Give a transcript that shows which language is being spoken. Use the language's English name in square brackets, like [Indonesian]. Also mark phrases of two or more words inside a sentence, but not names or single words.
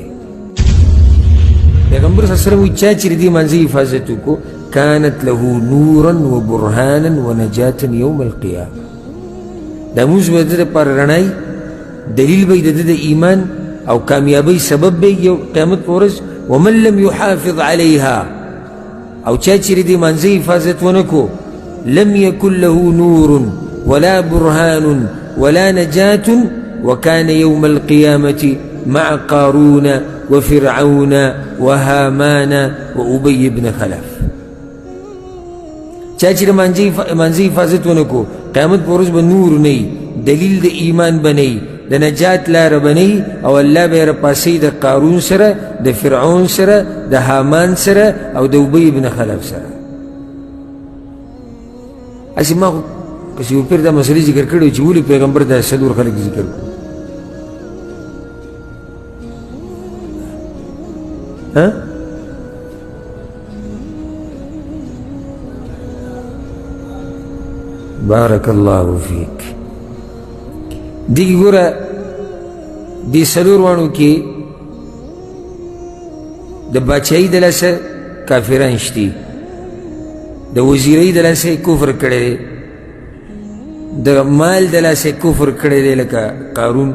[Pashto] پیغمبر صلی الله علیه وسلم وایي چا چې د دې مانځه حفاظت وکړو [Arabic] کانت له نورا و برهانا و نجاتا یوم القیامه، [Pashto] دا مونځ به د ده دپاره رڼا وي، دلیل به د ده د ایمان او کامیابی سبب به یو قیامت په ورځ. [Arabic] ومن لم یحافظ علیها، [Pashto] او چا چې د دې مانځه حفاظت ونه کړو [Arabic] لم یکن له نور ولا برهان ولا نجاة وكان يوم القيامة مع قارون وفرعون وهامان وأبي بن خلف. [Pashto] چا چې د مانځه حفاظت ونه کړو قیامت په ورځ به نور نه وي، دلیل د ایمان به نه وي، د نجات لاره به نه وي، او الله به یې راپاسوي د قارون سره، د فرعون سره، د حامان سره او د ابی بن خلف سره. اسی ما خو پس یو پیر دا مسئلې ذکر کړی چې ولې پیغمبر دا څلور خلک ذکر کړو. [Arabic] بارک الله فیک. [Pashto] دیگه گوره دی څلور وانو کې د باچایي د لاسه کافران شتي، د وزیرۍ د لاسه کفر کړی دی، د مال د لاسه کفر کړی دی لکه قارون.